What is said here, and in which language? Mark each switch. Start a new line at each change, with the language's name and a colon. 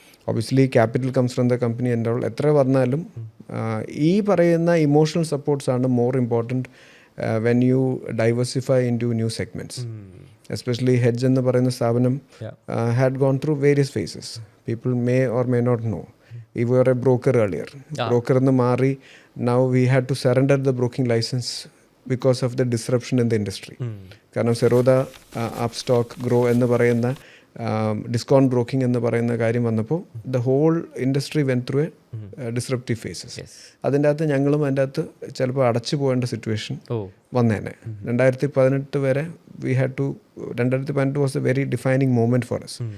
English: obviously capital comes from the company
Malayalam: എൻ്റെ എത്ര പറഞ്ഞാലും ഈ പറയുന്ന
English: Emotional സപ്പോർട്ട്സാണ് more important when you diversify into new segments. Especially Hedge
Malayalam: എന്ന് പറയുന്ന സ്ഥാപനം
English: Had gone through various phases. People may or may not know we were a broker earlier. Broker
Malayalam: എന്ന് മാറി
English: now we had to surrender the broking license because of the disruption in the industry.
Malayalam: കാരണം Zerodha, Upstox, grow എന്ന് പറയുന്ന discount broking എന്ന് പറയുന്ന കാര്യം വന്നപ്പോൾ
English: The whole industry went through a disruptive phases.
Malayalam: അതിൻ്റെ അകത്ത് ഞങ്ങളും അതിൻ്റെ അകത്ത് ചിലപ്പോൾ അടച്ചു പോകേണ്ട സിറ്റുവേഷൻ വന്നേനെ.
English: 2018 വരെ we had to 2018 was a very defining moment for us.